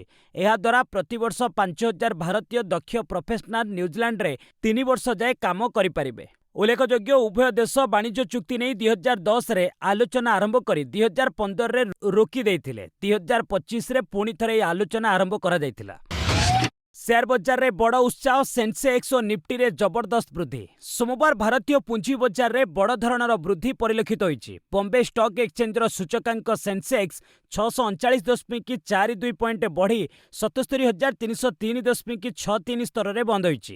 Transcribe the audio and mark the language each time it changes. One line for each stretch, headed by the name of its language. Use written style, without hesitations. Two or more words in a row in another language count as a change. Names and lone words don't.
Odia: ଏହାଦ୍ୱାରା ପ୍ରତିବର୍ଷ 5,000 ଭାରତୀୟ ଦକ୍ଷ ପ୍ରଫେସନାଲ ନ୍ୟୁଜିଲ୍ୟାଣ୍ଡରେ 3 ବର୍ଷ ଯାଏ କାମ କରିପାରିବେ। ଉଲ୍ଲେଖଯୋଗ୍ୟ, ଉଭୟ ଦେଶ ବାଣିଜ୍ୟ ଚୁକ୍ତି ନେଇ 2010ରେ ଆଲୋଚନା ଆରମ୍ଭ କରି 2015ରେ ରୋକି ଦେଇଥିଲେ। 2025ରେ ପୁଣି ଥରେ ଏହି ଆଲୋଚନା ଆରମ୍ଭ କରାଯାଇଥିଲା। ଶେୟାର ବଜାର ରେ ବଡ଼ ଉତ୍ସାହ, ସେନସେକ୍ସ ଔର ନିଫ୍ଟି ରେ ଜବରଦସ୍ତ ବୃଦ୍ଧି। ସୋମବାର ଭାରତୀୟ ପୁଞ୍ଜି ବଜାର ରେ ବଡ଼ ଧରଣର ବୃଦ୍ଧି ପରିଲକ୍ଷିତ ହୋଇଛି। ବମ୍ବେ ଷ୍ଟକ ଏକ୍ସଚେଞ୍ଜ ର ସୂଚକାଙ୍କ ସେନସେକ୍ସ 639.42 ପଏଣ୍ଟ ବଢ଼ି 77,303.63 ସ୍ତର ରେ ବନ୍ଦ ହୋଇଛି।